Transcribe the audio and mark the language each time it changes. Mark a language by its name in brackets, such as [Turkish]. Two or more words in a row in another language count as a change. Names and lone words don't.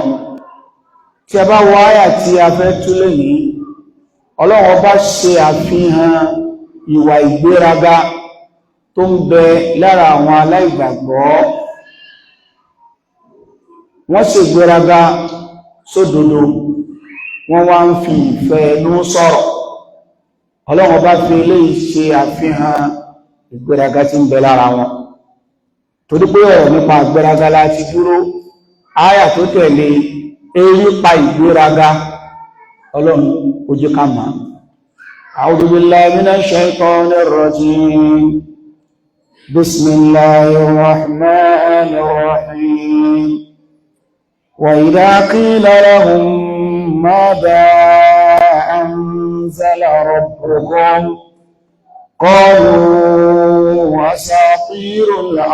[Yoruba] Tí a bá wo áyà tí a fẹ́ tú lónìí, Ọlọ́run bá ṣe àfihàn ìwà ìgbéraga tó ń bẹ lára àwọn aláìgbàgbọ́ wọ́n ṣe gbéraga sódodo wọ́n wá ń fi ìfẹ́ inú sọ̀rọ̀. Ọlọ́run bá fi eléyìí ṣe àfihàn ìgbéraga tí ń bẹ lára wọn, torí pé ọ̀rọ̀ nípa ìgbéraga láti dúró. Áyà tó tẹ̀lé erí pa ìgbéraga Ọlọ́run ó jẹ́ ká mọ̀. [Arabic] أعوذ بالله من الشيطان الرجيم. بسم الله الرحمن الرحيم. وإذا قيل لهم ماذا أنزل ربكم قالوا أساطير